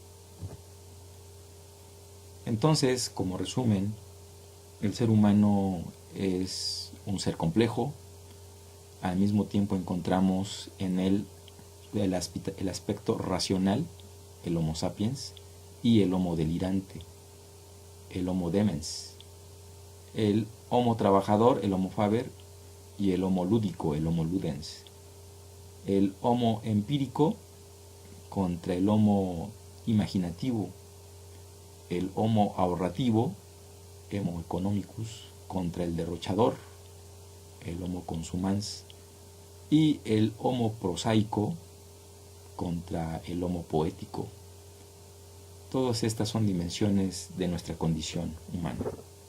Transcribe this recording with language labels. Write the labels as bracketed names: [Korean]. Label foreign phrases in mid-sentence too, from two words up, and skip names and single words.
[Spanish] Entonces, como resumen, el ser humano es un ser complejo. Al mismo tiempo encontramos en él el aspecto racional, el Homo sapiens, y el Homo delirante, el Homo demens, el Homo trabajador, el Homo faber, y el Homo lúdico, el Homo ludens, el Homo empírico contra el Homo imaginativo, el Homo ahorrativo, Homo economicus, contra el derrochador, el Homo consumans, y el Homo prosaico contra el Homo poético. Todas estas son dimensiones de nuestra condición humana.